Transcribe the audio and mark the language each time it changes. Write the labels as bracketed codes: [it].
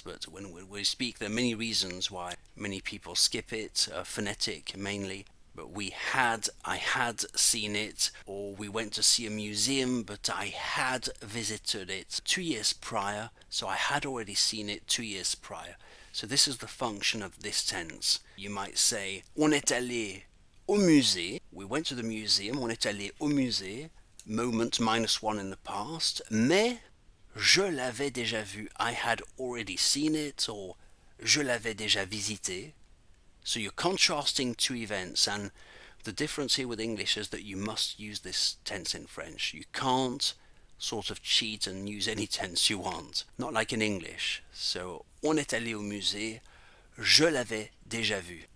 [en] But when we speak, there are many reasons why many people skip it, phonetic mainly. But I had seen it, or we went to see a museum, but I had visited it 2 years prior, so I had already seen it 2 years prior. So this is the function of this tense. You might say, [fr] on est allé au musée. [en] We went to the museum, [fr] on est allé au musée, [en] moment -1 in the past, [fr] mais je l'avais déjà vu. [en] I had already seen it, or [fr] je l'avais déjà visité. [en] So you're contrasting two events, and the difference here with English is that you must use this tense in French. You can't sort of cheat and use any tense you want, not like in English. [fr] So, on est allé au musée, je l'avais déjà vu.